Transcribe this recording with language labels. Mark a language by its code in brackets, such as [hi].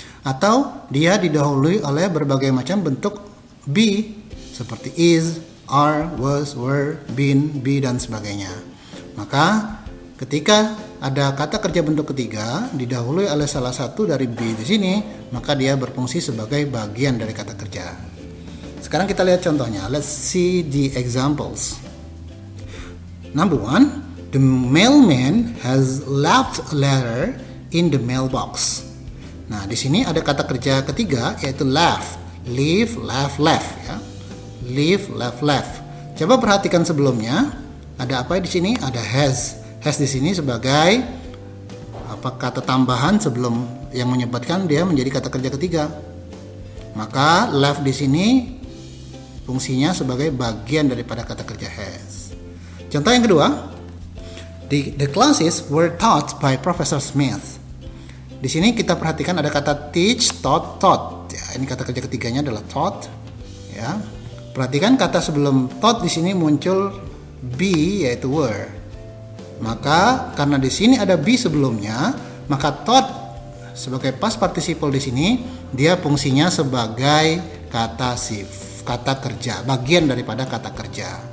[id] Atau dia didahului oleh berbagai macam bentuk be seperti is, are, was, were, been, be dan sebagainya. Maka ketika ada kata kerja bentuk ketiga didahului oleh salah satu dari be di sini, maka dia berfungsi sebagai bagian dari kata kerja. Sekarang kita lihat contohnya. [en] Let's see the examples. Number 1, the mailman has left a letter in the mailbox. [id] Nah, di sini ada kata kerja ketiga yaitu left, [en] leave, left, left [id] ya. [en] Leave, left, left. [id] Coba perhatikan sebelumnya. Ada apa di sini? Ada has. Has di sini sebagai kata tambahan sebelum yang menyebabkan dia menjadi kata kerja ketiga. Maka left di sini fungsinya sebagai bagian daripada kata kerja has. Contoh yang kedua, [en] the classes were taught by Professor Smith. [id] Di sini kita perhatikan ada kata teach, taught, taught. Ya, ini kata kerja ketiganya adalah taught. Ya, perhatikan kata sebelum taught di sini muncul be yaitu were. Maka karena di sini ada be sebelumnya, maka taught sebagai past participle di sini dia fungsinya sebagai kata kerja, bagian daripada kata kerja.